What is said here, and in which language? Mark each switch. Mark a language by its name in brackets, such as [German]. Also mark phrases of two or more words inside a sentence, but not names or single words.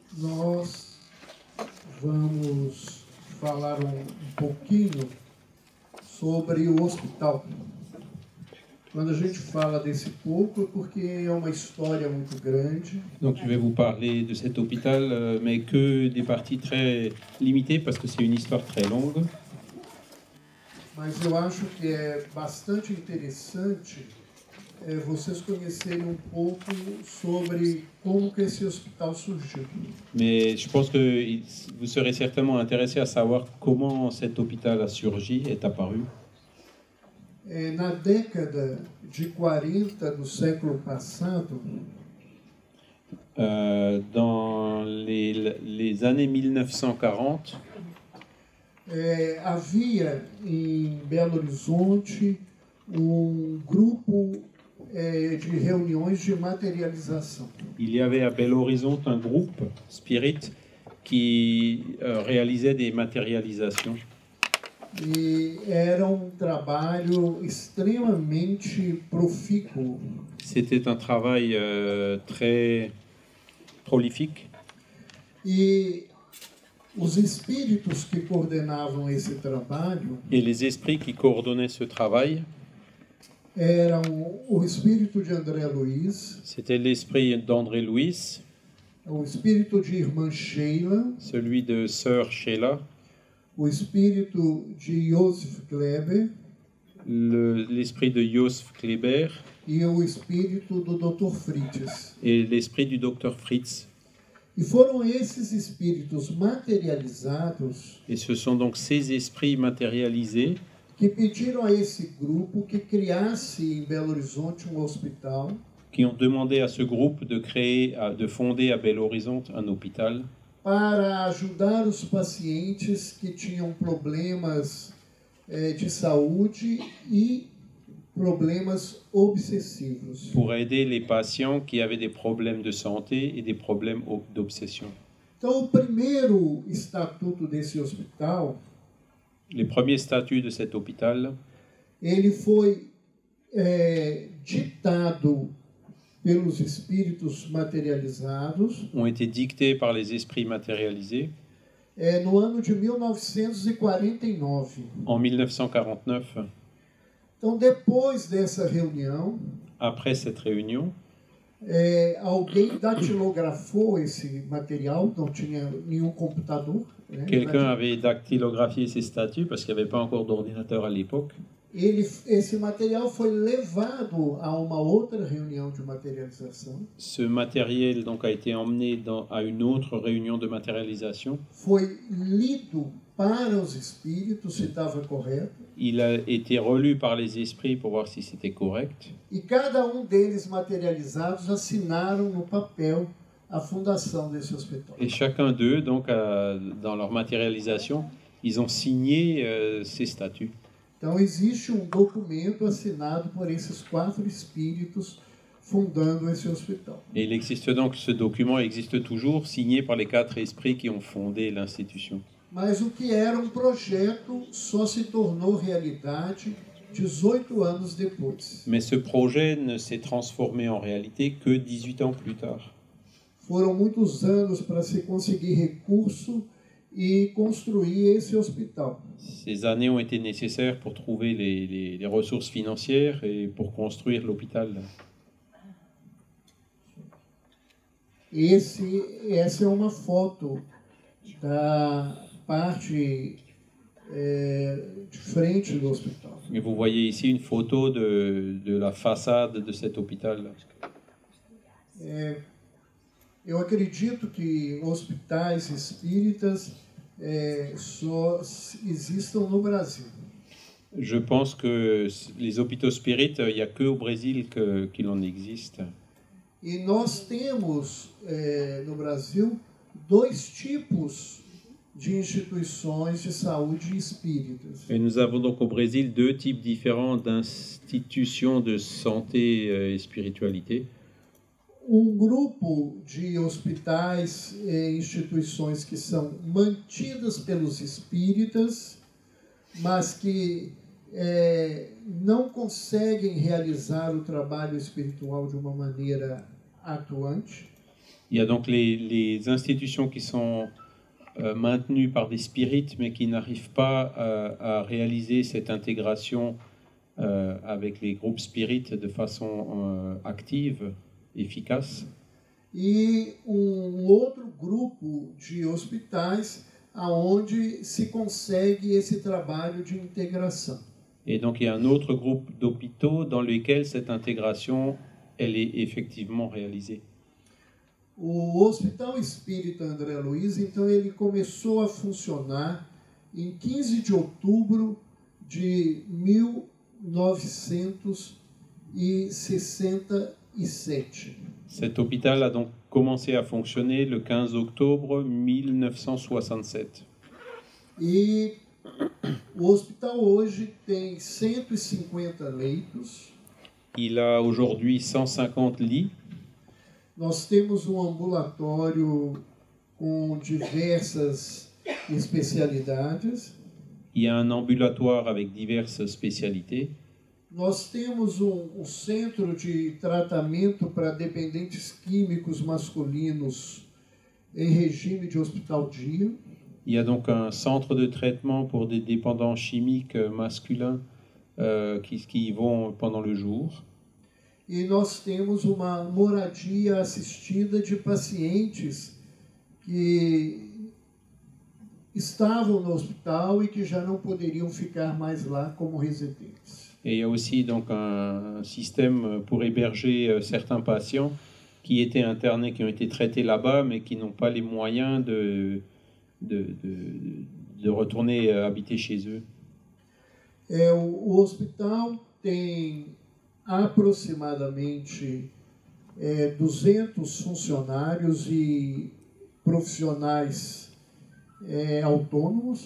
[Portuguese] nós vamos falar um pouquinho sobre o hospital. Quando a gente fala desse pouco é porque é uma história muito grande. [French] Donc je vais vous parler de cet hôpital, mais que des parties très limitées parce que c'est une histoire très longue. [Portuguese] Mas eu acho que é bastante interessante vocês conhecerem um pouco sobre como que esse hospital surgiu. [French] Mais je pense que vous serez certainement intéressé à savoir comment cet hôpital a surgi, est apparu. [Portuguese] Na década de 40 do século passado, [French] dans les années 1940, [Portuguese] havia em Belo Horizonte grupo de reuniões de materialização. [French] il y avait à Belo Horizonte un groupe Spirit qui réalisait des matérialisations. [Portuguese] E era trabalho extremamente profícuo. [French] C'était un travail très prolifique. [Portuguese] E os espíritos que coordenavam esse trabalho [French] Et les esprits qui coordonnaient ce travail, [Portuguese] eram o espírito de André Luiz, [French] c'était l'esprit d'André Louis, [Portuguese] o espírito de Irmã Sheila, [French] celui de Sœur Sheila, [Portuguese] o espírito de Joseph Kleber [French] l'esprit de Joseph Kleber [Portuguese] e o espírito do Dr. Fritz. [French] et l'esprit du docteur Fritz. [Portuguese] E foram esses espíritos materializados [French] Et ce sont donc ces esprits matérialisés [Portuguese] que pediram a esse grupo que criasse em Belo Horizonte hospital [French] qui ont demandé à ce groupe de créer, de fonder à Belo Horizonte un hôpital [Portuguese] para ajudar os pacientes que tinham problemas de saúde e problemas obsessivos. [French] pour aider les patients qui avaient des problèmes de santé et des problèmes d'obsession. [Portuguese] Então, o primeiro estatuto desse hospital, [French] Les premiers statuts de cet hôpital, [Portuguese] ele foi ditado pelos espíritos materializados [French] ont été dictés par les esprits matérialisés [Portuguese] no ano de 1949. [French] en 1949. [Portuguese] Então, depois dessa reunião, [French] Après cette réunion, [Portuguese] alguém datilografou esse material, não tinha nenhum computador. [French] quelqu'un avait dactylographié ces statuts parce qu'il n'y avait pas encore d'ordinateur à l'époque. [Portuguese] Esse material foi levado a uma outra reunião de materialização. [French] Ce matériel donc a été emmené à une autre réunion de matérialisation. [Portuguese] Foi lido para os espíritos se estava correto. [French] Il a été relu par les esprits pour voir si c'était correct. [Portuguese] E cada deles materializados assinaram no papel a fundação desse hospital. [French] Et chacun d'eux, donc, dans leur matérialisation, ils ont signé ces statuts. [Portuguese] Então existe documento assinado por esses 4 espíritos fundando esse hospital. [French] Et il existe donc, ce document existe toujours, signé par les 4 esprits qui ont fondé l'institution. [Portuguese] Mas o que era projeto só se tornou realidade 18 anos depois. [French] Mais ce projet ne s'est transformé en réalité que 18 ans plus tard. [Portuguese] Foram muitos anos para se conseguir recurso e construir esse hospital. [French] Ces années ont été nécessaires pour trouver les ressources financières et pour construire l'hôpital. [Portuguese] Essa é uma foto da parte de frente do hospital. [French] Et vous voyez ici une photo de la façade de cet hôpital. [Portuguese] Eu acredito que hospitais espíritas só existam no Brasil. [French] Je pense que les hôpitaux spirites, il n'y a que au Brésil qu'il en existe. [Portuguese] E nós temos no Brasil 2 tipos de instituições de saúde espíritas. [French] Et nous avons donc au Brésil 2 types différents d'institutions de santé et spiritualité. [Portuguese] Grupo de hospitais e instituições que são mantidas pelos espíritas, mas que não conseguem realizar o trabalho espiritual de uma maneira atuante. [French] Il y a donc les institutions qui sont maintenues par des spirites, mais qui n'arrivent pas à réaliser cette intégration avec les groupes spirites de façon active, efficace. [Portuguese] E outro grupo de hospitais aonde se consegue esse trabalho de integração. [French] Et donc il y a un autre groupe d'hôpitaux dans lesquels cette intégration, elle est effectivement réalisée. [Portuguese] O Hospital Espírita André Luiz, então, ele começou a funcionar em 15 de outubro de 1967. [French] Cet hôpital a donc commencé à fonctionner le 15 octobre 1967. [Portuguese] E o hospital hoje tem 150 leitos. [French] Il a aujourd'hui 150 lits. [Portuguese] Nós temos ambulatório com diversas especialidades. [French] Il y a un ambulatoire avec diverses spécialités. [Portuguese] Nós temos centro de tratamento para dependentes químicos masculinos em regime de hospital-dia. [French] Il y a donc un centre de traitement pour des dépendants chimiques masculins qui y vont pendant le jour. [Portuguese] E nós temos uma moradia assistida de pacientes que estavam no hospital e que já não poderiam ficar mais lá como residentes. [French] Et il y a aussi donc un système pour héberger certains patients qui étaient internés, qui ont été traités là-bas, mais qui n'ont pas les moyens de retourner habiter chez eux. [Portuguese] O hospital tem aproximadamente 200 funcionários e profissionais autônomos.